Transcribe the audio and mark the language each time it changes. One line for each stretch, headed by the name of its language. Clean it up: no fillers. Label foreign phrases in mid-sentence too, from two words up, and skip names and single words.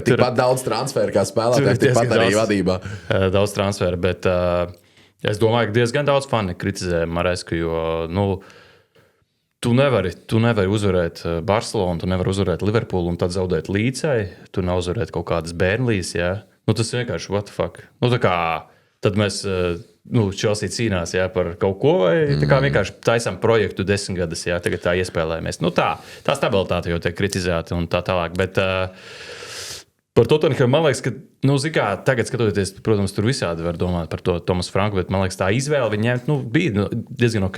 Latvian: Tikpat daudz transferu kā spēlētāji, tikpat arī vadībā. Daudz transferu, bet es domāju, ka diezgan daudz fani kritizē Maresku, jo, Tu nevari uzvarēt Barcelonu, tu nevari uzvarēt Liverpoolu un tad zaudēt Līcai. Tu nevari uzvarēt kaut kādas Burnleys, jā. Tas vienkārši
English: what the fuck.
Latvian: Tā kā tad mēs, Chelsea cīnās, jā, par kaut ko, vai tā kā vienkārši taisām projektu 10 gadus, jā, tagad tā iespēlējamies. Tā stabilitāte jau tiek kritizēta un tā tālāk, bet par Tottenhamu man liekas, ka, tagad skatoties, protams, tur visādi var domāt par to Tomasu Franku, bet man liekas, tā izvēle viņiem bija diezgan ok.